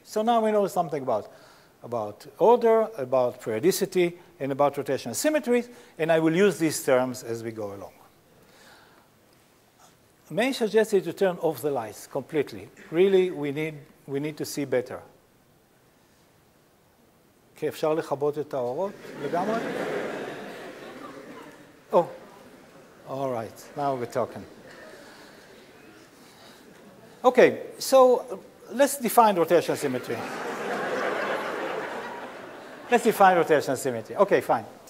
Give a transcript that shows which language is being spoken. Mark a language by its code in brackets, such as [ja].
[en] So now we know something about order, about periodicity, and about rotational symmetry, and I will use these terms as we go along. May I suggest you to turn off the lights completely? Really, we need to see better. [he] Okay, אפשר לכבות את האורות לגמרי? [en] Oh, all right, now we're talking. Okay, so let's define rotational symmetry. Let's define rotational symmetry. Okay, fine.